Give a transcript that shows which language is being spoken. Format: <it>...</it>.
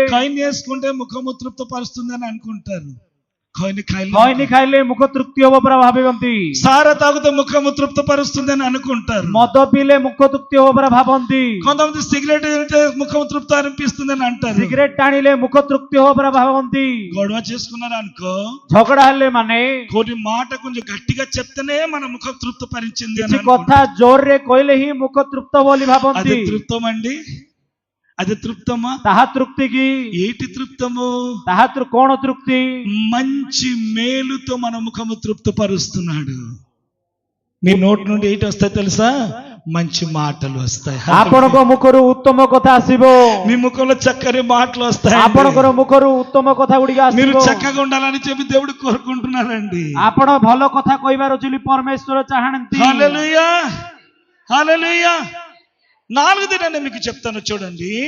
<te>Kine వేసుకుంటే ముఖము తృప్త పరుస్తుంది అని అనుకుంటారు కైని</te> <or>ଖଇନି ଖାଇଲେ ମୁଖ తృప్తి ହବ ପରା ଭାବନ୍ତି।</or> <te>సారా తాగితే ముఖము తృప్త పరుస్తుంది అని అనుకుంటారు</te> <or>ମଦ ପିଇଲେ ମୁଖ ତୃପ୍ତି ହବ ପରା ଭାବନ୍ତି।</or> <te>కొంతమంది సిగరెట్ తాగితే ముఖము తృప్త అనిపిస్తుంది అని అంటారు</te> <or>ସିଗରେଟ ଟାଣିଲେ ମୁଖ ତୃପ୍ତି ହବ పରା ଭାବନ୍ତି।</or> <te>గొడవ చేసుకున్నారు అనుకో</te> <or>ଝଗଡା ହେଲେ ମାନେ</or> <te>కొన్ని మాట కొంచెం గట్టిగా చెప్తేనే మన ముఖం తృప్త పరిచింది</te> <or>କିଛି କଥା ଜୋରରେ କହିଲେ ହିଁ ମୁଖ ତୃପ୍ତ ବୋଲି</or> <te>అది</te> <or>ଭାବନ୍ତି।</or> <te>తృప్తం అండి అది తృప్తమా</te> <or>ତାହା ତୃପ୍ତି କି?</or> <te>ఏటి తృప్తము</te> <or>ତାହା କଣ ତୃପ୍ତି?</or> <te>మంచి మేలుతో మన ముఖము తృప్తపరుస్తున్నాడు నీ నోటి నుండి ఏంటి వస్తాయి తెలుసా మంచి మాటలు వస్తాయి</te> <or>ଆପଣଙ୍କ ମୁଖରୁ ଉତ୍ତମ କଥା ଆସିବ।</or> <te>మీ ముఖంలో చక్కని మాటలు వస్తాయి</te> <or>ଆପଣଙ୍କର ముఖରୁ ఉତ୍ତମ କଥା గుଡିକ</or> <te>మీరు</te> <or>ଆସିବ।</or> <te>చక్కగా ఉండాలని చెప్పి దేవుడు కోరుకుంటున్నారండి</te> <or>ଆପଣ ଭଲ କଥା କହିବାର ଅଛି ବୋଲି ପରମେଶ୍ୱର ଚାହାନ୍ତି।</or> <te>హల్లెలూయా హల్లెలూయా నాలుగు దినాన్ని మీకు చెప్తాను చూడండి</te>